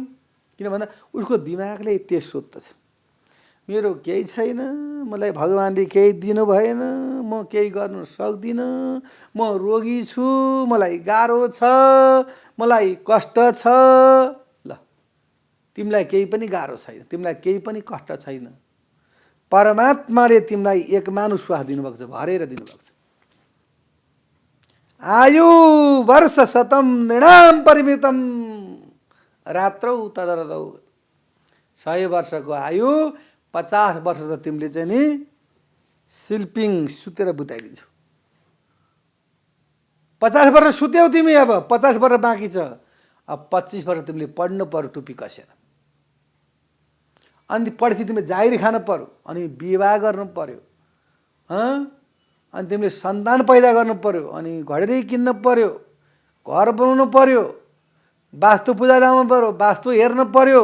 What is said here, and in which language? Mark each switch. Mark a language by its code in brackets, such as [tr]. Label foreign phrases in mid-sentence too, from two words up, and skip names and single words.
[ne] किन भन्दा उसको दिमागले त्यस सोच्दछ, मेरो केही छैन, मलाई भगवानले केही दिनु भएन, म केही गर्न सक्दिनँ, म रोगी छु, मलाई गाह्रो छ, मलाई कष्ट छ। ल, तिमीलाई केही पनि गाह्रो छैन, तिमीलाई केही पनि कष्ट छैन। परमात्माले तिमीलाई एक मानुष श्वास दिनुभएको छ, भरेर दिनुभएको छ। [sa] आयु वर्ष शतम नृणाम परिमितम रात्रौ तदरदौ। [ne] 100 वर्षको आयु 50 वर्ष त तिमीले चाहिँ नि स्लिपिङ सुतेर बिताइदिन्छौ। 50 वर्ष सुत्यौ तिमी, अब 50 वर्ष बाँकी छ। अब 25 वर्ष तिमीले पढ्नु पर्यो टुपी कसेर, अनि पढेपछि तिमीले जागिर खानु पर्यो, अनि विवाह गर्नु पर्यो, अनि तिमीले सन्तान पैदा गर्नु पर्यो, अनि घडेरी किन्नु पर्यो, घर बनाउनु पर्यो, वास्तु पूजा लाउनु पर्यो, वास्तु हेर्नु पर्यो।